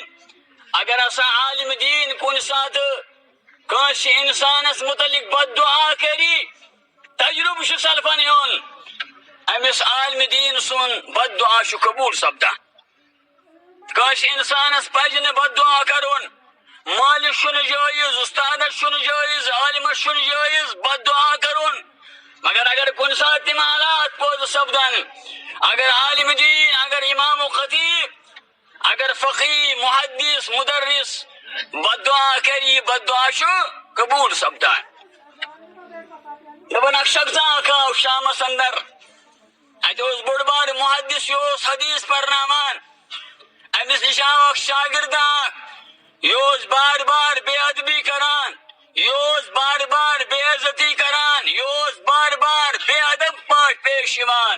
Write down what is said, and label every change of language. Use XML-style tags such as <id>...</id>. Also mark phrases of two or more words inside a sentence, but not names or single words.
<ks>اگر ہسا عالم دین کُنہِ ساتہٕ کٲنٛسہِ انسانس متعلق بد دعا کری تجربہ چھُ سلفن ہُنٛد امس عالم دین سُنٛد بد دعا چھُ قبول سپدان. کٲنٛسہِ انسانس پزِ نہٕ بد دعا کرُن. مٲلِس چھُنہٕ جٲیز، استادس چھُنہٕ جٲیز، عالمس چھُنہٕ جٲیز بد دعا کرُن. مگر اگر کُنہِ ساتہٕ تِم حالات پٲدٕ سپدن، اگر عالم دین، اگر امام و خطیب، اگر فقی محدث مدرس بد دعا کری بد دعا چھُ قبول سپدان. دپن اکھ شخصا اکھ آو شامس اندر. اتہِ اوس بوٚڑ بار محدث، یہِ اوس حدیث پرناوان. امس نش آو اکھ شاگرد اکھ، یہ اوس بار بار بے ادبی کران، یہ اوس بار بار بے عزتی کران، یہ اوس بار بار بے ادب پٲٹھۍ پیش یوان.</ks>